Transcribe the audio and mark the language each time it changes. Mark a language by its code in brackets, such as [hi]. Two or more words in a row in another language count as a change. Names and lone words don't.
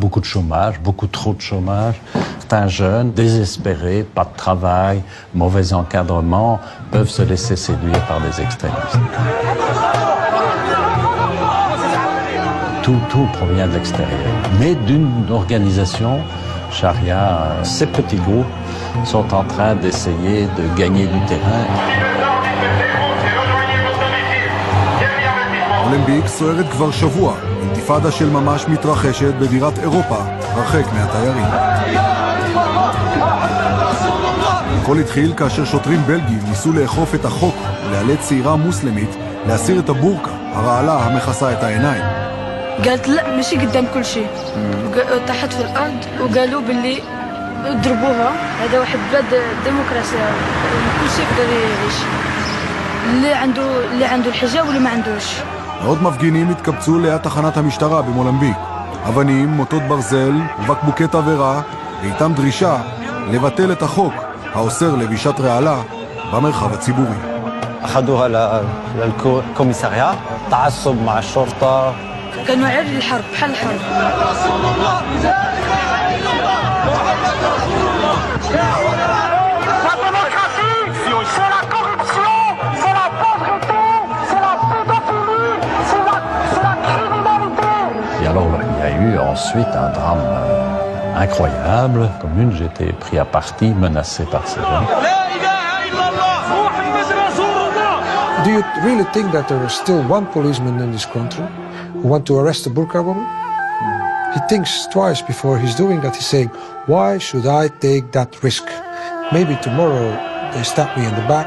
[fr] Beaucoup de chômage, beaucoup trop de chômage. Certains jeunes, désespérés, pas de travail, mauvais encadrement, peuvent se laisser séduire par des extrémistes. Tout provient de l'extérieur. Mais d'une organisation charia, ces petits groupes sont en train d'essayer de gagner du terrain. [he] מולמביק סוערת כבר שבוע, אינתיפאדה של ממש מתרחשת בבירת אירופה, הרחק מהתיירים. הכל התחיל כאשר שוטרים בלגים ניסו לאכוף את החוק ולאלץ צעירה מוסלמית להסיר את הבורקה, הרעלה המכסה את העיניים. [ar] قالت لا ماشي قدام كل شيء طاحت في الارض وقالوا باللي ضربوها هذا واحد بلاد ديمقراطيه كل شيء يقدر يعيش اللي عنده الحجاب واللي ما عندوش. [he] עוד מפגינים התקבצו ליד תחנת המשטרה במולמביק. אבנים, מוטות ברזל ובקבוקי תבערה, ואיתם דרישה לבטל את החוק האוסר לבישת רעלה במרחב הציבורי. [ar] أخذوها للكوميساريا تعصب مع الشرطة. كانوا عرض الحرب بحال الحرب. [fr] Et alors, il y a eu ensuite un drame incroyable. Commune, j'ai été pris à partie, menacé par ces gens. [en] Do you really think that there is still one policeman in this country who want to arrest a burqa woman? He thinks twice before he's doing that. He's saying, why should I take that risk? Maybe tomorrow they stab me in the back.